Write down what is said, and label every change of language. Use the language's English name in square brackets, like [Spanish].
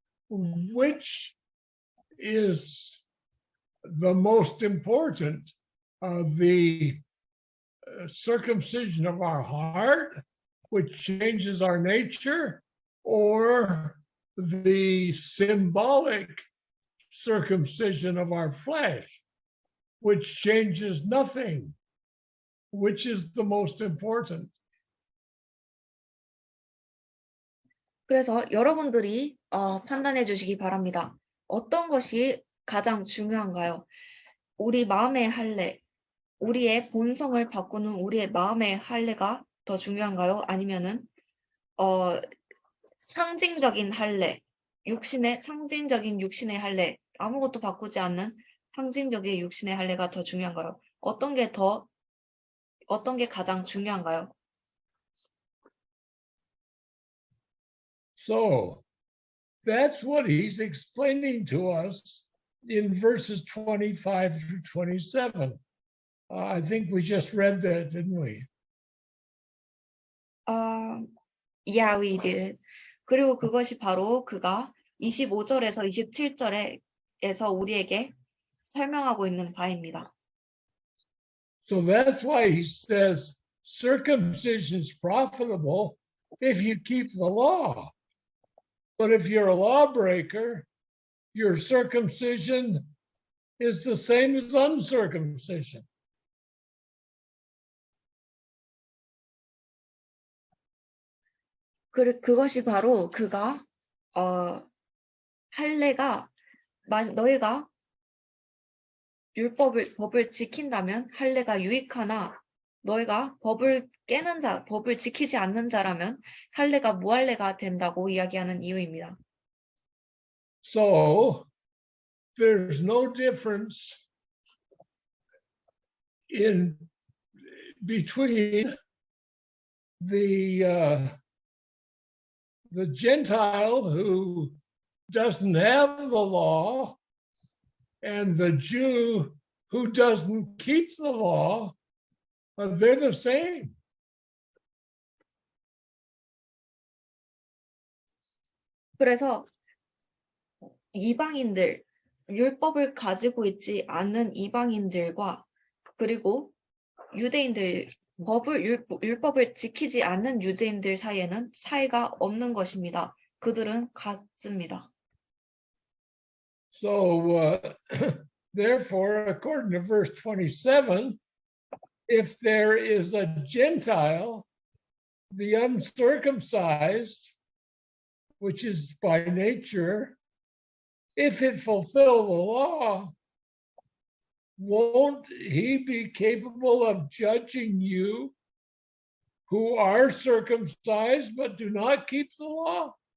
[English] Which is the most important, the circumcision of our heart, which changes our nature, or the symbolic circumcision of our flesh, which changes nothing? Which is the most important? [Korean] 그래서 여러분들이 판단해 주시기 바랍니다. 어떤 것이 가장 중요한가요? 우리 마음의 할례, 우리의 본성을 바꾸는 우리의 마음의 할례가 더 중요한가요? 아니면은 상징적인 할례, 상징적인 육신의 할례, 아무것도 바꾸지 않는 상징적인 육신의 할례가 더 중요한가요? 어떤 게 가장 중요한가요? [English] So that's what he's explaining to us in verses 25 through 27. I think we just read that, didn't we? Yeah, we did. [Korean] 그리고 그것이 바로 그가 25절에서 27절에서 우리에게 설명하고 있는 바입니다. [English] So that's why he says circumcision is profitable if you keep the law. But if you're a lawbreaker, your circumcision is the same as uncircumcision. [Korean] 그것이 바로 그가 할례가 너희가 법을 지킨다면 할례가 유익하나 너희가 법을 지키지 않는 자라면 할례가 무할례가 된다고 이야기하는 이유입니다. [English] So there's no difference in between the Gentile who doesn't have the law and the Jew who doesn't keep the law. They're the same. [Korean] 그래서 이방인들, 율법을 가지고 있지 않는 이방인들과 그리고 유대인들, 율법을 지키지 않는 유대인들 사이에는 차이가 없는 것입니다. 그들은 같습니다. [English] So therefore, according to verse 27, if there is a Gentile, the uncircumcised, which is by nature, if it fulfill the law, won't he be capable of judging you who are circumcised but do not keep the law?